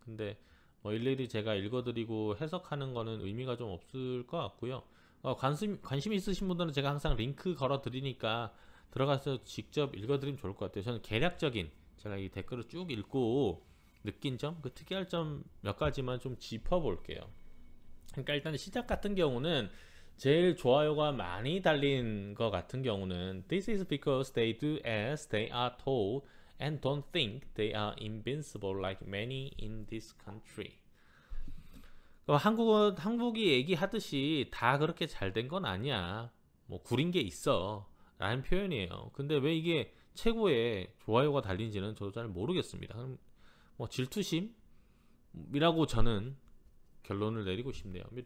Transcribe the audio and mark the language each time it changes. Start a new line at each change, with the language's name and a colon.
Korean: 근데 뭐 일일이 제가 읽어드리고 해석하는 거는 의미가 좀 없을 것 같고요. 관심 있으신 분들은 제가 항상 링크 걸어 드리니까 들어가서 직접 읽어드리면 좋을 것 같아요. 저는 개략적인, 제가 이 댓글을 쭉 읽고 느낀 점, 그 특이할 점 몇 가지만 좀 짚어볼게요. 그러니까 일단 시작 같은 경우는
English: 제일 좋아요가 많이 달린 거 같은 경우는 This is because they do as they are told and don't think they are invincible like many in this country.
Korean: 한국이 얘기하듯이 다 그렇게 잘 된 건 아니야. 뭐 구린 게 있어 라는 표현이에요. 근데 왜 이게 최고의 좋아요가 달린지는 저도 잘 모르겠습니다. 뭐 질투심이라고 저는 결론을 내리고 싶네요.